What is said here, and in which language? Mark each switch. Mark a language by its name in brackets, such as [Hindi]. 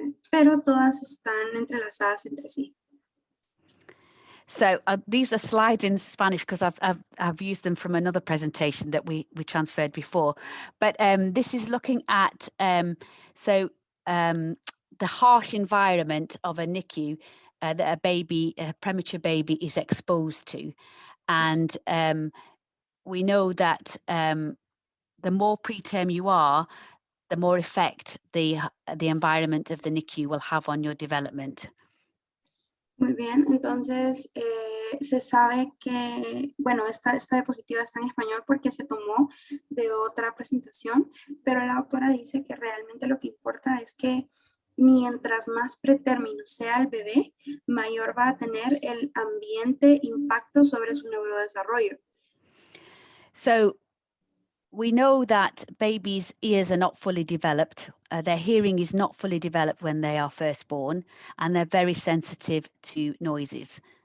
[Spanish] pero todas están entrelazadas entre sí. [English] So these are slides in Spanish because I've used them from another presentation that we transferred before. But this is looking at the harsh environment of a NICU that a premature baby is exposed to. And we know that the more preterm you are, the more effect the environment of the NICU will have on your development. [Spanish] Muy bien, entonces se sabe que, bueno, esta diapositiva está en español porque se tomó de otra presentación, pero la doctora dice que realmente lo que importa es que mientras más pretérmino sea el bebé, mayor va a tener el ambiente impacto sobre su neurodesarrollo. [English] So we know that babies' ears are not fully developed. Their hearing is not fully developed when they are first born, and they're very sensitive to noises.